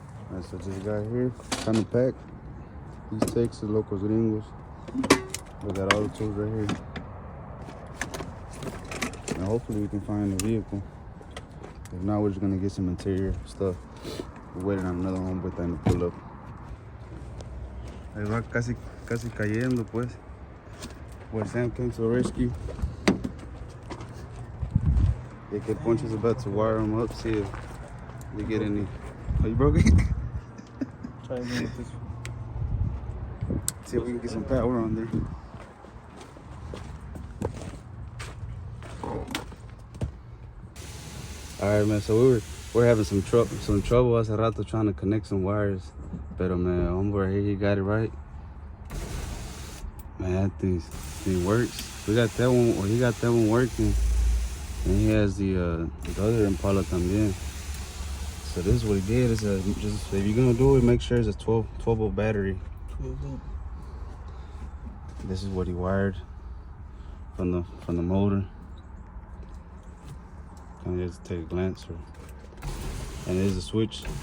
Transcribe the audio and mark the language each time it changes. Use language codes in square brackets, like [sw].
[en] Alright, so this guy here, kind of packed. These Texas Locos Gringos. We got all the tools right here. And hopefully we can find the vehicle. If not, we're just gonna get some interior stuff. We're waiting on another homeboy thing to pull up. [es] Ahí va casi cayendo, pues. [en] Boy Sam came to the rescue. Yeah, kid Poncho's about to wire him up, see if they get any. Oh, you broke it? Try to get this. See if we can get some power on there. Alright, man, so we're having some trouble [es] hace rato [en] trying to connect some wires. [es] Pero [en] man, [es] hombre [en] right here, he got it right. Man, that thing works. We got that one, or he got that one working. And he has the other Impala [es] también. [en] So this is what he did. Is just if you're gonna do it, make sure it's a 12 volt battery. 12 volt. This is what he wired from the motor. Kind of just take a glance, and there's a switch.